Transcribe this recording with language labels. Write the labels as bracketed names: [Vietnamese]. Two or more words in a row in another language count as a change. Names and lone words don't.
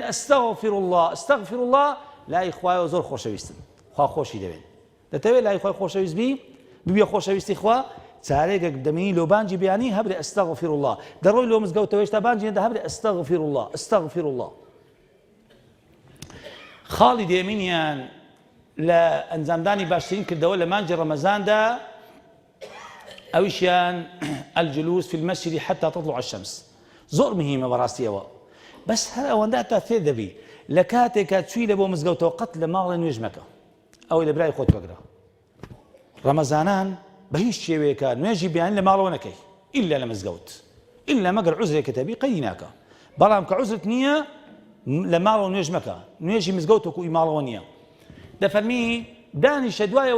[Arabic] ئەستەغفر الله [Central Kurdish] لای خوایەوە زۆر خۆشەویستن خوا خۆشی دەوێن دەتەوێت لای خوای خۆشەویست ببیە خۆشەویستی خوا چارێکێک دەمینی لۆ بانگی بەیانی هەبرێ [Arabic] ئەستەغفر الله [Central Kurdish] دەڕۆی لۆ مزگەوتەوەی تا بانگی هێندا هەبرێ [Arabic] ئەستەغفر الله [Central Kurdish] خاڵی دێمینیان لە ئەنجامدانی باشترین کردەوە لە مانجی ڕەمەزاندا ئەویشیان [Arabic] الجلوس في المسجد حتى تطلع الشمس [Central Kurdish] زۆر مهمە بەڕاستیەوە بەس هەر ئەوەندا تا فێر دەبی لە کاتێکە چووی لە بۆ مزگەوتەوە قەت لە ماڵی نوێژ مەکە ئەوەی لە برای خۆت وەگرە ڕەمەزانان بە هیچ شێوەیەکە نوێژی بیان لە ماڵەوە نەکەی ئیلا لە مزگەوت ئیلا مەگەر عوزرێکە تەبی قەیدی ناکە بەڵام کە عوزرت نییە لە ماڵەوە نوێژ مەکە نوێژی مزگەوت وەکوی ماڵەوە نییە دەفەرمی دانیشە دوایەوەی